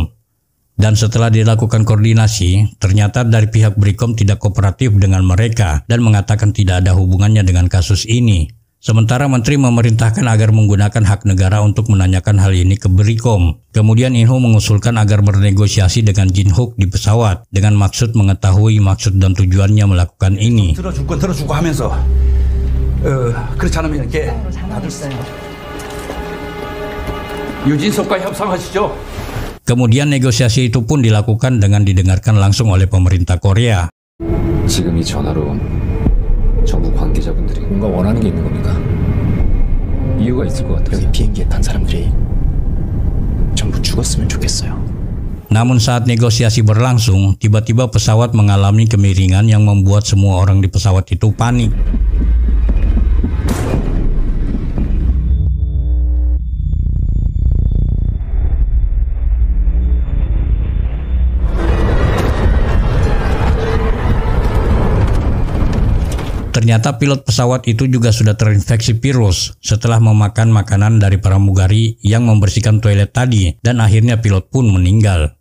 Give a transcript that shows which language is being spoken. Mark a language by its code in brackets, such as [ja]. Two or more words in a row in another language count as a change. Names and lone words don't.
[id] Dan setelah dilakukan koordinasi, ternyata dari pihak Bricom tidak kooperatif dengan mereka dan mengatakan tidak ada hubungannya dengan kasus ini. Sementara menteri memerintahkan agar menggunakan hak negara untuk menanyakan hal ini ke Bricom. Kemudian Inho mengusulkan agar bernegosiasi dengan Jin Hook di pesawat dengan maksud mengetahui maksud dan tujuannya melakukan ini. [ko] 들어줄 건 들어주고 하면서 그렇지 않으면 이렇게 다들 유진석과 협상하시죠. [id] Kemudian negosiasi itu pun dilakukan dengan didengarkan langsung oleh pemerintah Korea. [ko] 지금 이 전화로 정부 관계자분들이 뭔가 원하는 게 있는 겁니까? 이유가 있을 것 같아요. 여기 비행기에 탄 사람들이 전부 죽었으면 좋겠어요. [id] Namun saat negosiasi berlangsung, tiba-tiba pesawat mengalami kemiringan yang membuat semua orang di pesawat itu panik. Ternyata pilot pesawat itu juga sudah terinfeksi virus setelah memakan makanan dari pramugari yang membersihkan toilet tadi, dan akhirnya pilot pun meninggal.